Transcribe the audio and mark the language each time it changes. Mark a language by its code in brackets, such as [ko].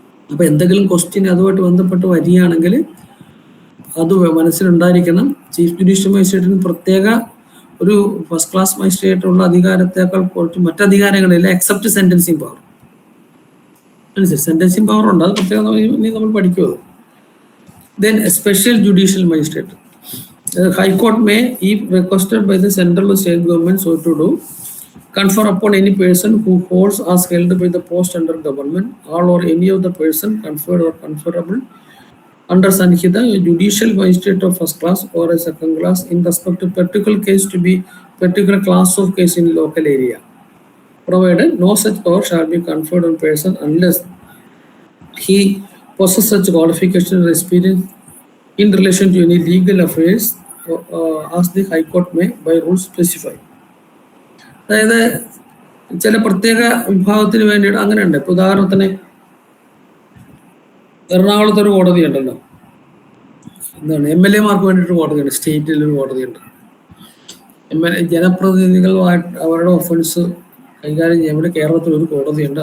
[ml] അപ്പോൾ എന്തെങ്കിലും ക്വസ്റ്റ്യൻ അതുമായിട്ട് ബന്ധപ്പെട്ട് വരികയാണെങ്കിൽ അത് മനസ്സിലുണ്ടായിരിക്കണം. ചീഫ് ജുഡീഷ്യൽ മജിസ്ട്രേറ്റിന് പ്രത്യേക ഒരു ഫസ്റ്റ് ക്ലാസ് മജിസ്ട്രേറ്റ് ഉള്ള അധികാരത്തേക്കാൾ കുറച്ച് മറ്റധികാരങ്ങളില്ല, [en] Except sentencing power. [ml] സെന്റൻസിങ് പവർ ഉണ്ട്, അത് പ്രത്യേകം നമ്മൾ പഠിക്കുമത്. [en] Then special judicial magistrate high court may be requested by the central state government so to do confer upon any person who holds as held by the post under government all or any of the person conferred or conferable under Sanhita a judicial magistrate of first class or a second class in respect to particular case to be particular class of case in local area, provided no such power shall be conferred on person unless he possesses such qualification or experience in relation to any legal affairs as the High Court may by rules specify. [ml] അതായത് ചില പ്രത്യേക വിഭാഗത്തിന് വേണ്ടിയിട്ട് അങ്ങനെയുണ്ട്. ഇപ്പൊ ഉദാഹരണത്തിന് എറണാകുളത്ത് ഒരു കോടതി ഉണ്ടല്ലോ, എന്താണ് MLA-മാർക്ക് വേണ്ടിയിട്ട് കോടതിയുണ്ട്, സ്റ്റേറ്റിലൊരു കോടതിയുണ്ട്. ജനപ്രതിനിധികളുമായിട്ട് അവരുടെ ഒഫൻസ് കൈകാര്യം ചെയ്യാൻ വേണ്ടി കേരളത്തിൽ ഒരു കോടതിയുണ്ട്.